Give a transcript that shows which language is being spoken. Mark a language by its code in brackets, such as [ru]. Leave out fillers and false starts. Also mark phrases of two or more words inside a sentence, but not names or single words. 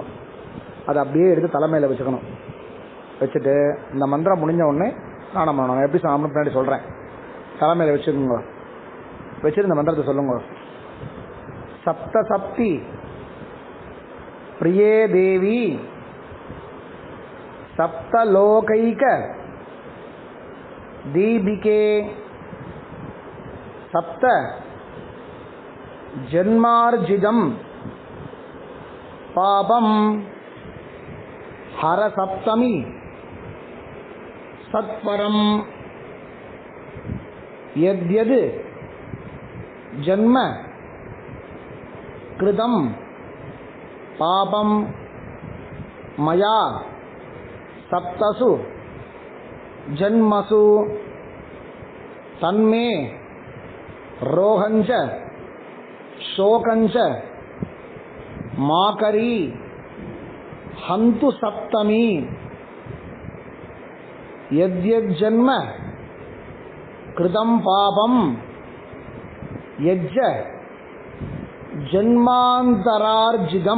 [ta] அதை அப்படியே எடுத்து தலைமையில் வச்சுக்கணும். வச்சுட்டு இந்த மந்திரம் முடிஞ்ச உடனே ஸ்நானம் பண்ணணும். எப்படி ஸ்நானம் பின்னாடி சொல்கிறேன். தலைமையில் வச்சுக்கோங்க. வச்சுட்டு இந்த மந்திரத்தை சொல்லுங்க. [sa] सप्त सप्ति प्रिये देवि सप्तलोकैक दीपिके सप्त जन्मार्जितं पापं हर सप्तमी सत्वरं यद्यद् जन्म कृतं पापं मया सप्तसु जन्मसु तन्मे रोगञ्च शोकञ्च माकरी हन्तु सप्तमी यद्यज्जन्म कृतं पापं यज्ज जन्मान्तरार्जितम्.